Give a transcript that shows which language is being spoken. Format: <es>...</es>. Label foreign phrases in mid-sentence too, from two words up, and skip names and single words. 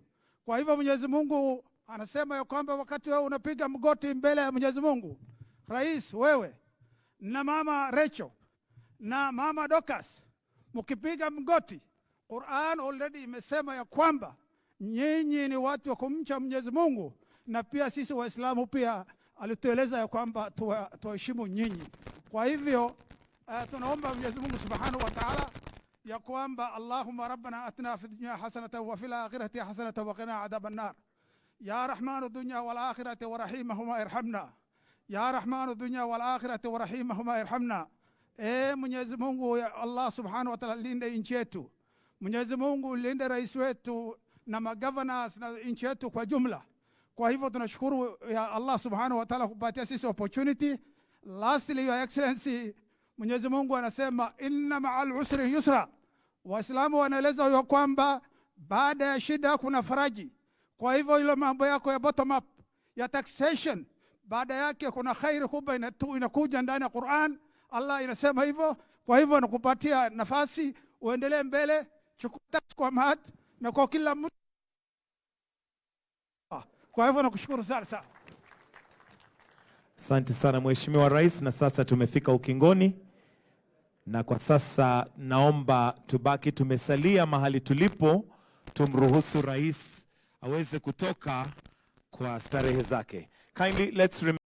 <sw>Kwa hivyo Mwenyezi Mungu anasema ya kwamba wakati wewe unapiga mgoti mbele ya Mwenyezi Mungu, Rais wewe na Mama Rachel na Mama Dokas, mkipiga mgoti, Qur'an already imesema ya kwamba nyinyi ni watu wa kumcha Mwenyezi Mungu, na pia sisi Waislamu pia alitueleza ya kwamba tuheshimu nyinyi. Kwa hivyo tunaomba Mwenyezi Mungu</sw> <ar>سبحانه وتعالى</ar> <sw>ya kwamba</sw> <ar>اللهم ربنا آتنا في الدنيا حسنة وفي الآخرة حسنة وقنا عذاب النار. يا رحمن الدنيا والآخرة ورحيمهما ارحمنا. يا رحمن الدنيا والآخرة ورحيمهما ارحمنا.</ar> <sw>Mwenyezi Mungu</sw> <ar>يا الله سبحانه وتعالى,</ar> <sw>linde nchi yetu. Mwenyezi Mungu linde rais wetu na magovernors na nchi yetu kwa jumla. Kwa hivyo tunashukuru</sw> <ar>يا الله سبحانه وتعالى</ar> <sw>kupatia sisi opportunity.</sw> <en>Lastly, Your Excellency,</en> <sw>Mwenyezi Mungu anasema</sw> <ar>إن مع العسر يسرا.</ar> <sw>Waislamu wanaeleza ya kwamba baada ya shida kuna faraji. Kwa hivyo ile mambo yako ya</sw> <en>bottom up</en> <sw>ya taxation, baada yake kuna khair kubwa inakuja ndani ya Qur'an. Allah inasema hivyo. Kwa hivyo nakupatia nafasi uendelee mbele, chukua tax kwa mat na kwa kila mtu. Kwa hivyo nakushukuru sana. Asante sana Mheshimiwa Rais, na sasa tumefika ukingoni, na kwa sasa naomba tubaki tumesalia mahali tulipo, tumruhusu Rais aweze kutoka kwa starehe zake.</sw> <en>Kindly let's</en>